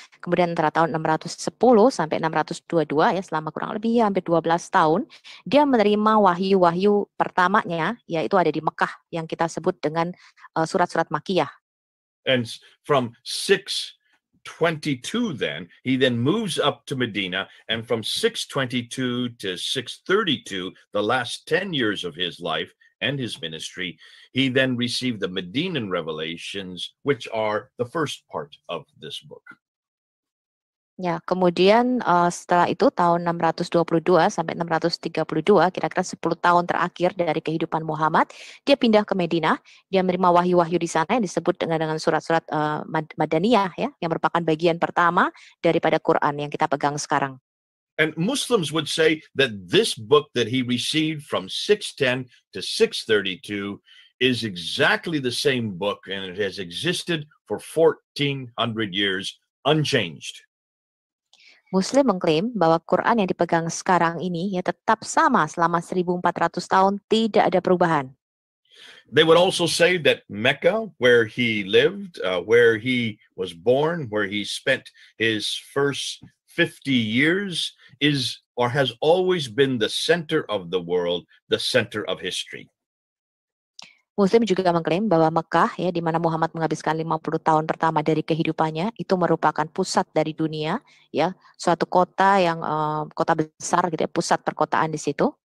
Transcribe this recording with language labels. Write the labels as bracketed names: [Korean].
[Indonesian] Kemudian antara tahun 610 sampai 622 ya, selama kurang lebih hampir 12 tahun, dia menerima wahyu-wahyu pertamanya, yaitu ada di Mekah yang kita sebut dengan surat-surat Makkiyah. [English] And from 622 then, he then moves up to Medina, and from 622 to 632, the last 10 years of his life and his ministry, he then received the Medinan revelations, which are the first part of this book. [Indonesian] Ya, kemudian setelah itu tahun 622 sampai 632, kira-kira 10 tahun terakhir dari kehidupan Muhammad, dia pindah ke Madinah, dia menerima wahyu-wahyu di sana yang disebut dengan surat-surat Madaniyah ya, yang merupakan bagian pertama daripada Quran yang kita pegang sekarang. [English] And Muslims would say that this book that he received from 610 to 632 is exactly the same book, and it has existed for 1400 years unchanged. [Indonesian] Muslim mengklaim bahwa Quran yang dipegang sekarang ini ya tetap sama selama 1400 tahun, tidak ada perubahan. [English] They would also say that Mecca, where he lived, where he was born, where he spent his first 50 years, is or has always been the center of the world, the center of history. [Indonesian] Muslim juga mengklaim bahwa Mekah ya, di mana Muhammad menghabiskan 50 tahun pertama dari kehidupannya, itu merupakan pusat dari dunia ya, suatu kota yang kota besar gitu ya, pusat perkotaan di situ.